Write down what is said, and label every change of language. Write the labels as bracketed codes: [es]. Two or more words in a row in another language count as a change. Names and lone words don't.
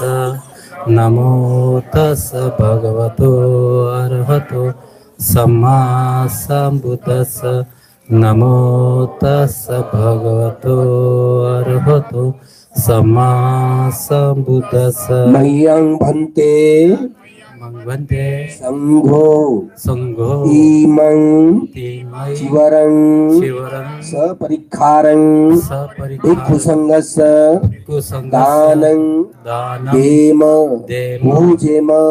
[pi] नमो तस् भगवतो अर्हतो सम्मा संबुद्धस्स. नमो तस् भगवतो अर्हतो सम्मा संबुद्धस्स. मह्यं भन्ते भंते संघो इमं चिवरं सपरिखारं भिक्खु संघस्य दानं देम पूजेम